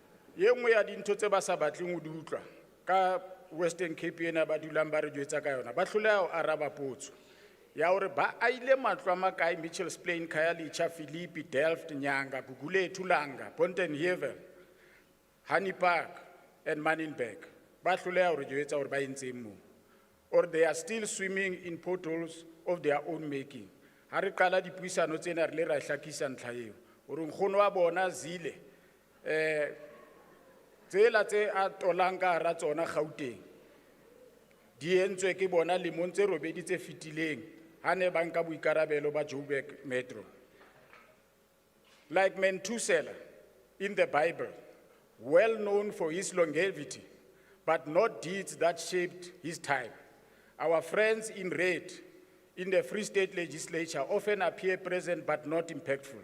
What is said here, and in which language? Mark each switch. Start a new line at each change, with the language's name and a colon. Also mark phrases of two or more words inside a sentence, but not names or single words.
Southern Sotho: Ye nngwe ya dintho tse ba sa batleng ho di utlwa ka Western Cape ena ba dulang ba re jwetsa ka yona, ba hloleha ho araba potso ya hore ba aile matlo a makae Mitchells Plain, Khayelitsha, Philippi, Delft, Nyanga, Gugulethu, Langa, Pontenhevel, Honey Park and Manenberg. Ba hloleha hore jwetsa hore ba entseng moo.
English: Or they are still swimming in potholes of their own making.
Southern Sotho: Ha re qala dipuisano tsena re le ra hlakisa ntlha eo hore nkgono wa bona Zile tsela tse a tolang ka hara tsona Gauteng di entswe ke bona lemong tse robedi tse fetileng ha ne ba nka boikarabelo ba Joburg Metro.
English: Like Methuselah in the Bible, well known for his longevity, but not deeds that shaped his time. Our friends in red in the Free State Legislature often appear present but not impactful.